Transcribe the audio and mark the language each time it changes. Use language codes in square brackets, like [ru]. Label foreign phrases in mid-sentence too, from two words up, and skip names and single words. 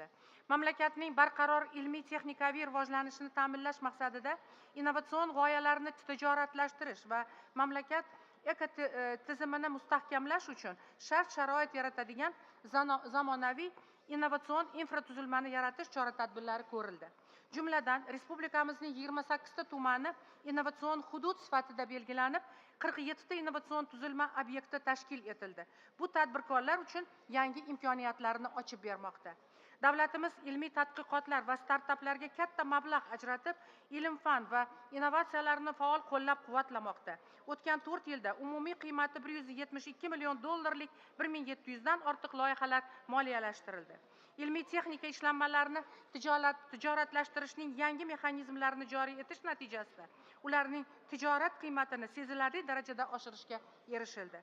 [uz] Mamlakatning barqaror ilmiy-texnikaviy rivojlanishini ta'minlash maqsadida innovatsion g'oyalarni tijoratlashtirish va mamlakat ekotizimini mustahkamlash uchun shart-sharoit yaratadigan zamonaviy innovatsion infratuzilmani yaratish chora-tadbirlari ko'rildi. Jumladan, respublikamizning 28 ta tumani innovatsion hudud sifatida belgilanib, 47 ta innovatsion tuzilma obyekti tashkil etildi. Bu tadbirkorlar uchun yangi imkoniyatlarni ochib bermoqda. Davlatimiz ilmiy tadqiqotlar va startaplarga katta mablag' ajratib, ilm-fan va innovatsiyalarni faol qo'llab-quvvatlamoqda. O'tgan 4 yilda umumiy qiymati 172 million dollarlik 1700 dan ortiq loyihalar moliyalashtirildi. Ilmiy texnika ishlanmalarini tijoratlashtirishning yangi mexanizmlarini joriy etish natijasida ularning tijorat qiymatini sezilarli darajada oshirishga erishildi.